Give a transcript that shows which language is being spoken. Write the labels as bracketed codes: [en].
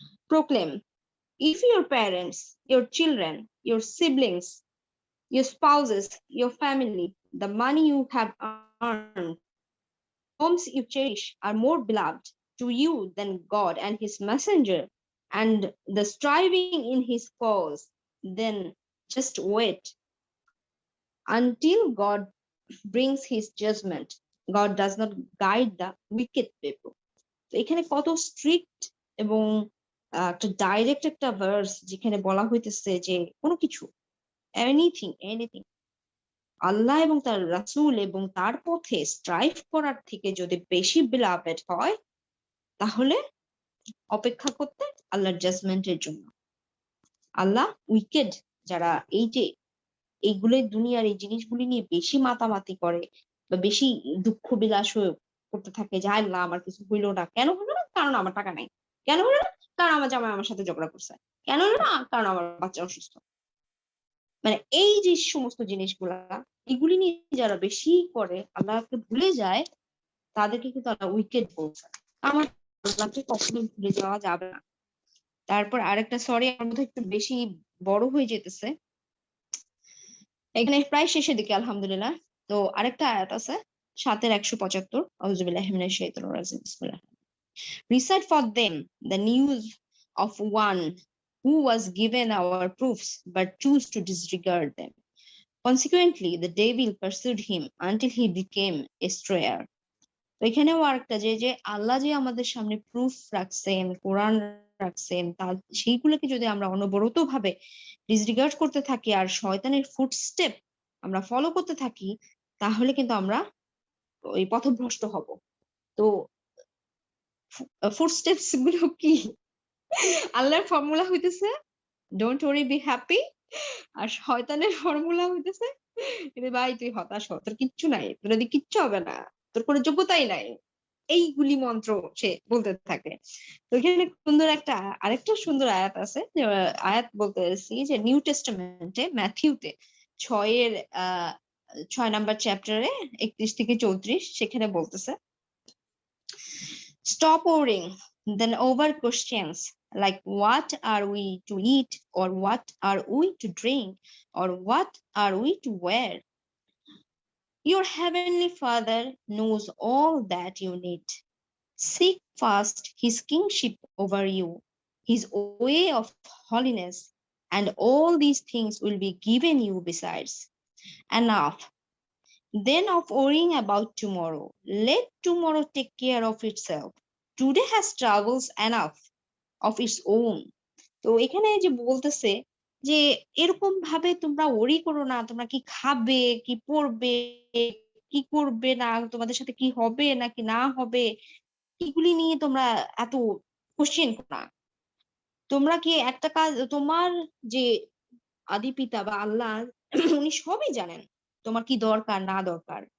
[en] Proclaim, if your parents, your children, your siblings, your spouses, your family, the money you have earned, homes you cherish are more beloved to you than God and his messenger, and the striving in his cause, then just wait until God brings his judgment. God does not guide the wicked people. [bn] তো এখানে কত strict এবং একটা direct একটা verse যেখানে বলা হইতেছে যে কোনো কিছু এনিথিং আল্লাহ এবং তার রাসূল এবং তার পথে স্ট্রাইভ করার থেকে যদি বেশি বিলাভেড হয়, তাহলে অপেক্ষা করতে আল্লাহর জাজমেন্টের জন্য। আল্লাহ উইকেড যারা এই যে এইগুলোই দুনিয়ার এই জিনিসগুলি নিয়ে বেশি মাতামাতি করে বা বেশি দুঃখ বিলাস করতে থাকে যে আল্লাহ আমার কিছু হইলো না, কেন হলো না? কারণ আমার টাকা নাই। কেন হলো না? কারণ আমার জামাই আমার সাথে ঝগড়া করছে। কেন হলো না? কারণ আমার বাচ্চা অসুস্থ। মানে এই যে সমস্ত জিনিসগুলা, এগুলি নিয়ে যারা বেশি করে আল্লাহকে ভুলে যায়, তাদেরকে কিন্তু আল্লাহ উইকেড বলছে। আমার আল্লাহকে কখনোই ভুলে যাওয়া যাবে না। তারপর আরেকটা সরি আমার মধ্যে একটু বেশি বড় হয়ে যেতেছে। এখানে প্রায় শেষের দিকে আলহামদুলিল্লাহ। তো আরেকটা আয়াত আছে ৭ এর ১৭৫ [ar] আউযুবিল্লাহি মিনাশ শাইতানির রাজিম। [bn] বিসমিল্লাহ। [en] Recite for them the news of one who was given our proofs but chose to disregard them. Consequently, the devil pursued him until he became a strayer. [bn] তো এখানেও আরেকটা যে আল্লাহ যে আমাদের সামনে প্রুফ রাখছেন, কোরআন রাখছেন, তার সেইগুলোকে যদি আমরা অনবরত ভাবে ডিসরিগার্ড করতে থাকি আর শয়তানের ফুটস্টেপ আমরা ফলো করতে থাকি, তাহলে কিন্তু আমরা ওই পথভ্রষ্ট হব। তো ফুটস্টেপস গুলো কি? আল্লাহর ফর্মুলা হইতেছে [en] don't worry be happy, [bn] আর শয়তানের ফর্মুলা হইতেছে ভাই তুই হতাশ হ, তোর কিচ্ছু নাই, তোর এদিকে কিচ্ছু হবে না, তোর কোনো যোগ্যতাই নাই, এইগুলি মন্ত্র সে বলতে থাকে। তো এখানে সুন্দর একটা আরেকটা সুন্দর আয়াত আছে যে আয়াত বলতেছি যে নিউ টেস্টামেন্টে ম্যাথিউতে ৬ এর ৬ নাম্বার চ্যাপ্টারে ৩১ থেকে ৩৪ সেখানে বলতেছে [en] stop worrying then over questions like what are we to eat or what are we to drink or what are we to wear. Your heavenly Father knows all that you need. Seek first his kingship over you, his way of holiness, and all these things will be given you besides. Enough. then of worrying about tomorrow. Let tomorrow take care of itself. Today has troubles enough of its own. [bn] তো এখানে যে বলতেছে যে এরকম ভাবে তোমরা ওরি করো না, তোমরা কি খাবে, কি পড়বে, কি করবে না, তোমাদের সাথে কি হবে নাকি না হবে, এগুলি নিয়ে তোমরা এত কোশ্চেন করো না। তোমরা কি একটা কাজ, তোমার যে আদি পিতা বা আল্লাহ উনি সবই জানেন তোমার কি দরকার না দরকার।